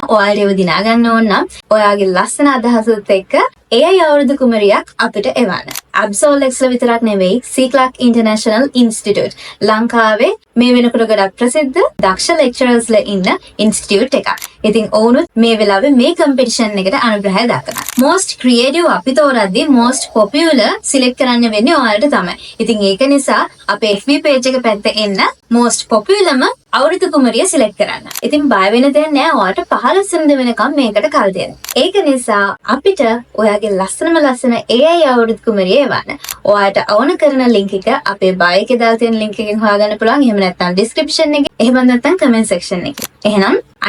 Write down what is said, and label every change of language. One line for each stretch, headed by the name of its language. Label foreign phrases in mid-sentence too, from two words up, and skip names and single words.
Sinhala: ඔයාලට ඒව දිනා ගන්න ඕන නම් ඔයාගේ ලස්සන අදහසත් එක්ක AI අවුරුදු කුමරියක් අපිට එවන්න. Absolx විතරක් නෙවෙයි C Clark International Institute ලංකාවේ මේ වෙනකොට ගොඩක් ප්‍රසිද්ධ දක්ෂ lecturers ලා ඉන්න institute එකක්. ඉතින් ඔවුනුත් මේ වෙලාවේ මේ competition එකට අනුග්‍රහය දක්වනවා.
English: most creative
Sinhala: අපි තෝරද්දී
English: most popular select
Sinhala: කරන්න වෙන්නේ ඔයාලට තමයි. ඉතින් ඒක නිසා අපේ
English: FB page
Sinhala: එක පැත්තේ එන්න
English: most popularම
Sinhala: අවුරුදු කුමරිය select කරන්න. ඉතින් බය වෙන්න දෙයක් නෑ. ඔයාලට 15 වෙනිදා වෙනකම් මේකට කල් දෙන්න. ඒක නිසා අපිට ඔයාගේ ලස්සනම ලස්සන AI අවුරුදු කුමරිය එවන්න. ඔයාලට ඕන කරන link එක අපේ bio එකේ දාලා තියෙන link එකෙන් හොයාගන්න පුළුවන්. එහෙම නැත්නම් description එකේ. එහෙම නැත්නම්
English: comment section
Sinhala: එකේ.